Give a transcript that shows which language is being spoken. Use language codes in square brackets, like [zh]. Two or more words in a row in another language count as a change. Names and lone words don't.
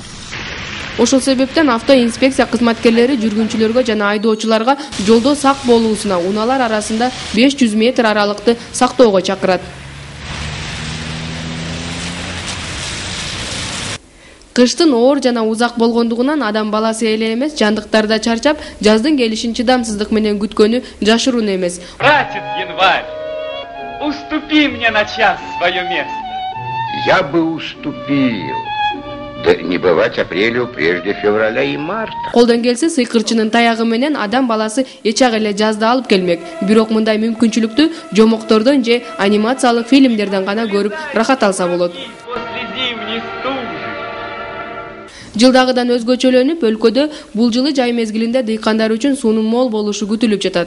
[ky] Ошол себептен автоинспекция кызматкерлери жүргүнчүлөргө жана айдоочуларга жолдо сак болуусуна, унаалар арасында 500 метр аралыкты сактоого чакырат. Кыштын оор жана узак болгондугунан адам баласы эле эмес, жандыктар да чарчап, жаздын келишин чыдамсыздык менен күткөнү жашыруун эмес. [ru] Братец январь, уступи мне на час свое место. Я бы уступил. Да не бывать апрелю прежде февраля и марта. [ky] Колдон келсе сыйкырчынын таягы менен адам баласы эчак эле жазды алып келмек. Бирок мындай мүмкүнчүлүктү жомоктордон же анимациялык фильмдерден гана көрүп рахат алса болот. Жылдагыдан өзгөчөлөнүп, өлкөдө бул жылы жай мезгилинде дыйкандар үчүн суунун мол болушу күтүлүп жатат.